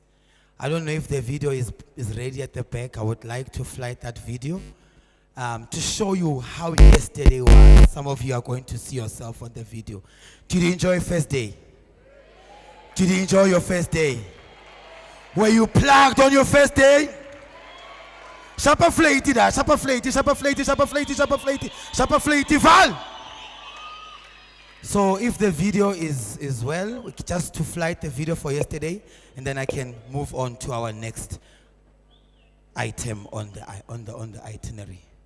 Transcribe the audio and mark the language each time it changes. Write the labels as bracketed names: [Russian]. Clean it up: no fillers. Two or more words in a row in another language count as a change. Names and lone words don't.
[English] I don't know if the video is ready at the back. I would like to flight that video to show you how yesterday was. Some of you are going to see yourself on the video. Did you enjoy first day? Did you enjoy your first day? Were you plugged on your first day? Shapa flaty da, shapa flaty, shapa flaty, shapa flaty, shapa flaty, shapa flaty, Vaal. So if the video is well, we just to flight the video for yesterday, and then I can move on to our next item on the itinerary.